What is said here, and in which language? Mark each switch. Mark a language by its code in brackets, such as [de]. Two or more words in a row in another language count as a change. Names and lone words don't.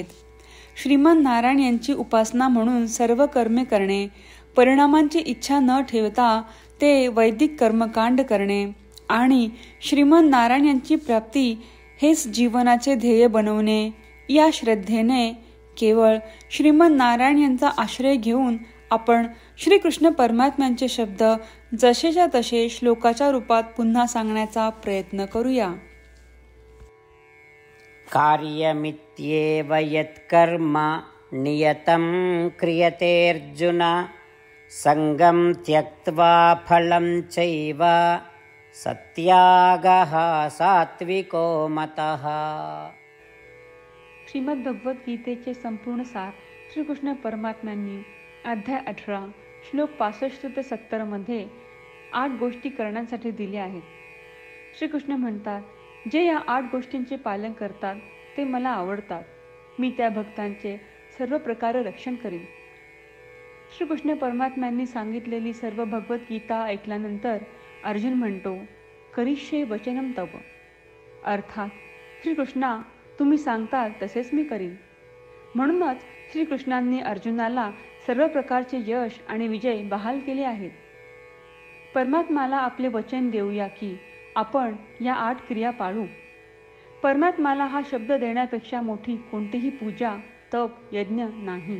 [mr] श्रीमन नारायण यांची उपासना म्हणून सर्व कर्मे करणे, परिणामांची इच्छा न ठेवता ते वैदिक कर्मकांड करणे आणि श्रीमन नारायण यांची प्राप्ती हेच जीवनाचे ध्येय बनवणे या श्रद्धेने केवळ श्रीमन नारायण यांचा आश्रय घेऊन आपण श्रीकृष्ण परमात्म्यांचे शब्द जसेच्या तसे श्लोकाच्या रूपात पुन्हा सांगण्याचा प्रयत्न करूया. [sa] कार्यमित्येव यत्कर्म नियतं क्रियते अर्जुन संगं त्यक्त्वा फलं चैव सत्यागः सात्विको मतः. [mr] श्रीमद भगवद्गीतेचे संपूर्ण सार श्रीकृष्ण परमात्म्यांनी अध्याय 18 श्लोक 65 ते 70 मध्ये 8 गोष्टी करण्यासाठी दिल्या आहेत. श्रीकृष्ण म्हणतात, जे या 8 गोष्टींचे पालन करतात ते मला आवडतात. मी त्या भक्तांचे सर्व प्रकारे रक्षण करीन. श्रीकृष्ण परमात्म्यांनी सांगितलेली सर्व भगवद्गीता ऐकल्यानंतर अर्जुन म्हणतो, [sa] करिष्ये वचनम तव. [mr] अर्थात श्रीकृष्णा, तुम्ही सांगताल तसेच मी करीन. म्हणूनच श्रीकृष्णांनी अर्जुनाला सर्व प्रकारचे यश आणि विजय बहाल केले आहेत. परमात्म्याला आपले वचन देऊया की आपण या 8 क्रिया पाळू. परमात्म्याला हा शब्द देण्यापेक्षा मोठी कोणतीही पूजा, तप, यज्ञ नाही.